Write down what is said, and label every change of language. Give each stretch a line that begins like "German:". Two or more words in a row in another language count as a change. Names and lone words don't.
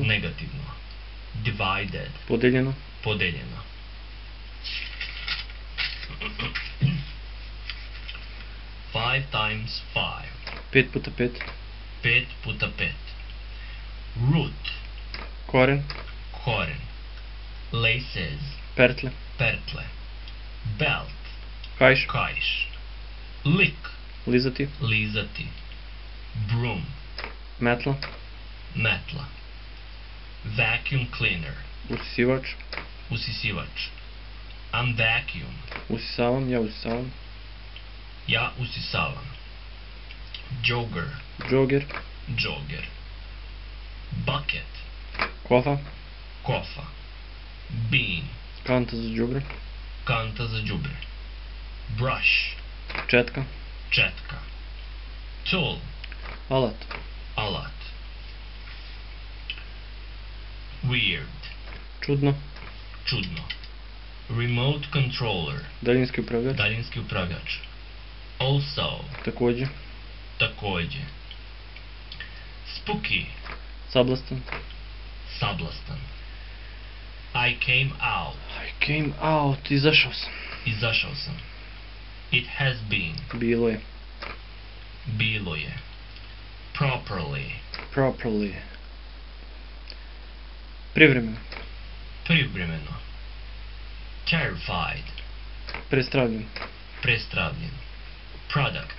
Serbian: negativno. Divided, Podeljeno. podeljeno. 5 times 5, 5 puta 5. 5 puta 5. Root, Koren. koren. Laces, Pertle. pertle. Belt, Kaiš. kaiš. Lick, Lizati. lizati. Broom, Metla. metla. Vacuum cleaner, Usisivač. usisivač.
English: I'm vacuum,
Serbian: Usisavam. Ja usisavam. ja usisavam. Jogger, Džoger.
English: jogger. Bucket,
Serbian: Kofa. kofa. Bean, Kanta za đubre. kanta za đubre. Brush, Četka. četka. Tool, Alat. alat. Weird, Čudno.
English: čudno. Remote controller,
Serbian: Daljinski upravljač. daljinski upravljač. Also, Takođe. takođe. Spooky, Sablastan.
English: sablastan. I came out, I came out.
Serbian: Izašao sam. izašao sam.
English: It has been,
Serbian: Bilo je. bilo je.
English: Properly, Properly.
Serbian: Privremeno. privremeno. Terrified, Prestravljen. prestravljen. Product,